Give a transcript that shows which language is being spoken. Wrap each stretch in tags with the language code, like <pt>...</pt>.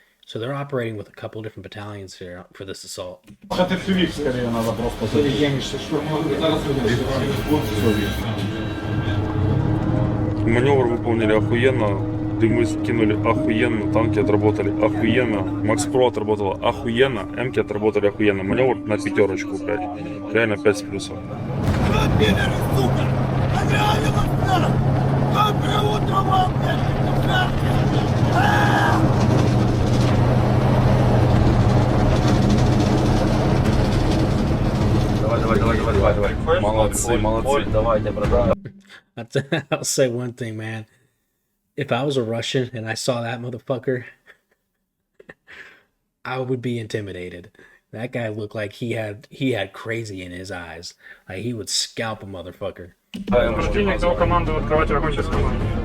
<en>So they're operating with a couple different battalions here for this assault.</en> <ru>Скорее надо просто. Маневр выполнили охуенно, дымы скинули охуенно, танки отработали охуенно, Макс Про отработала охуенно, М-ки отработали охуенно. Маневр на 5, блядь. Реально 5 с плюсом. Давай. Молодцы. Давайте, братан.</ru> <en>I'll say one thing, man. If I was a Russian and I saw that motherfucker, I would be intimidated. That guy looked like he had crazy in his eyes. Like he would scalp a motherfucker.</en> <ru>Противник дал команду открывать огонь через команду.</ru>